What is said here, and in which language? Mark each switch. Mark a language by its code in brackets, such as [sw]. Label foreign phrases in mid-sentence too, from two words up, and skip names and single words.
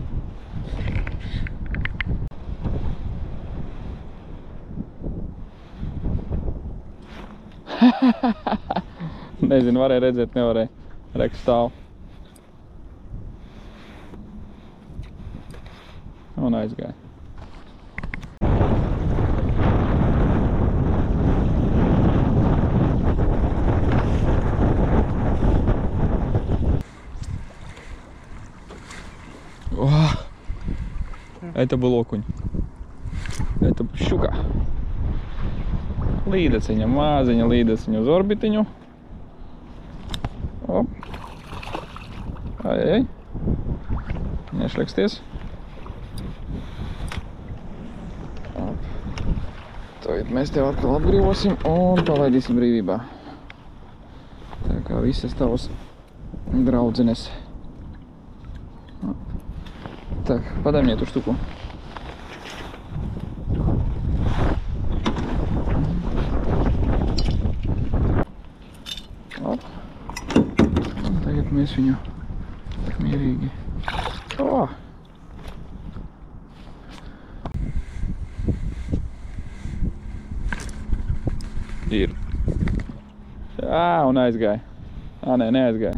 [lv] Nezinu, varēja redzēt, nevarēja. Reks stāv. Un aizgāja. [ru] Это был окунь. Это щука. [lv] Līdeciņa, māziņa līdeciņa uz orbitiņu. Op. Ai. Nešļaksties. Tagad mēs tev atkal atbrīvosim un palaidīsim brīvībā. Tā kā visas tavas draudzenes. [ru] Так, подай мне эту штуку. Op. [lv] Un tagad mēs viņu mierīgi. Oh! Ir. Un aizgāja. Nē, neaizgāja.